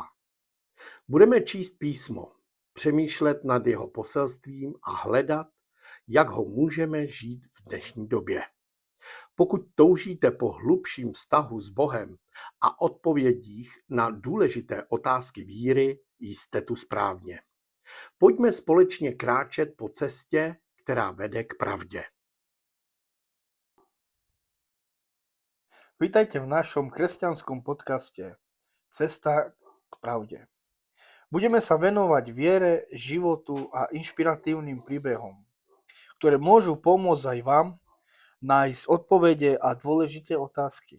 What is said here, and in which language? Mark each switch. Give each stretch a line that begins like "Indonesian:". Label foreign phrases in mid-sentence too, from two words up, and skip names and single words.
Czech: Budeme číst písmo, přemýšlet nad jeho poselstvím a hledat, jak ho můžeme žít v dnešní době. Pokud toužíte po hlubším vztahu s Bohem a odpovědích na důležité otázky víry, jste tu správně. Pojďme společně kráčet po cestě, která vede k pravdě.
Slovak: Vítajte v našom kresťanskom podcaste Cesta k pravde. Budeme sa venovať viere, životu a inšpiratívnym príbehom, ktoré môžu pomôcť aj vám nájsť odpovede a dôležité otázky.